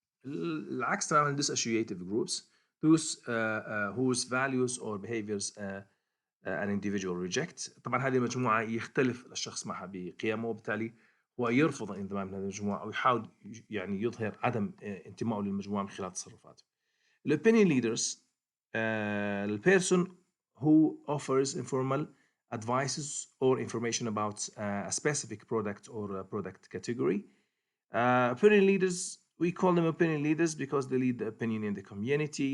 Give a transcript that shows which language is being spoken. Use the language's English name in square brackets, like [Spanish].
[Arabic] العكس تماما [English] dissociative groups، those whose values or behaviors an individual reject. [Arabic] طبعا هذه المجموعة يختلف الشخص معها بقيمه، وبالتالي هو يرفض الانضمام لهذه المجموعة أو يحاول يعني يظهر عدم انتمائه للمجموعة من خلال تصرفاته. [English] opinion leaders، the person who offers informal advices or information about a specific product or a product category. Opinion leaders, we call them opinion leaders because they lead the opinion in the community.